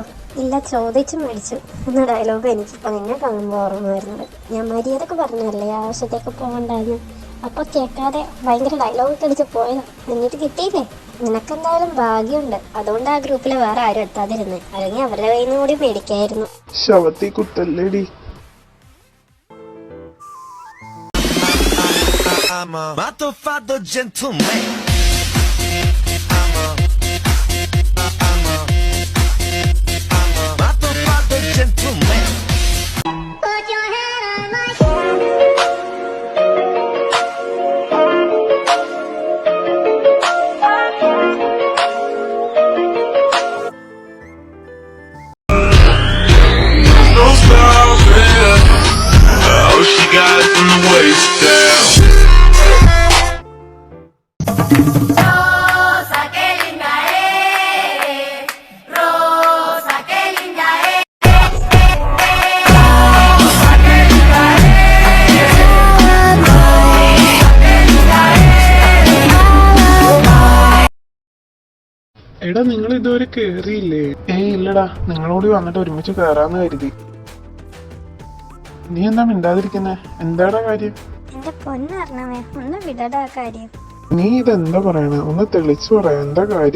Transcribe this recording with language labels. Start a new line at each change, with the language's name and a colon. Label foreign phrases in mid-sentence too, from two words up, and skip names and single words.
Malayalam: ഇല്ല, ചോദിച്ചു മേടിച്ചു എന്ന ഡയലോഗ് എനിക്കിപ്പോൾ നിന്നെ കാണുമ്പോൾ ഓർമ്മ വരുന്നത്. ഞാൻ മര്യാദക്ക് പറഞ്ഞല്ലേ ആവശ്യത്തേക്ക് പോകണ്ടാന്ന്. അപ്പോൾ കേൾക്കാതെ ഭയങ്കര ഡയലോഗ് അടിച്ച് പോയതാ. എന്നിട്ട് കിട്ടിയില്ലേ? നിനക്കെന്തായാലും ഭാഗ്യമുണ്ട്. അതുകൊണ്ട് ആ ഗ്രൂപ്പിൽ വേറെ ആരും എത്താതിരുന്നേ. അല്ലെങ്കിൽ അവരുടെ കയ്യിൽ നിന്ന് കൂടി മേടിക്കായിരുന്നു. ശവത്തി കുത്തല്ലേടി.
English: I'm a motherfucker gentleman. I'm a motherfucker gentleman. Put your hand on my No stars, yeah. Oh, she got it from the waist down.
Spanish: Rosa, qué linda eres. Rosa, qué linda eres. Rosa, qué linda eres. Rosa, qué linda eres.
Malayalam: എടാ നിങ്ങൾ ഇതുവരെ കേറിയില്ലേ? ഇല്ലടാ, നിങ്ങളോട് വന്നിട്ട് ഒരുമിച്ച് കേറാന്ന് കരുതി. നീ എന്താ മിണ്ടാതിരിക്കുന്നെ? എന്താടാ കാര്യം? എന്റെ പൊന്നറിഞ്ഞവേ, ഒന്ന് വിടടാ കാര്യം. നീ ഇതെന്താ പറയണേ? ഒന്ന് തെളിച്ചു പറയാ, എന്താ കാര്യം?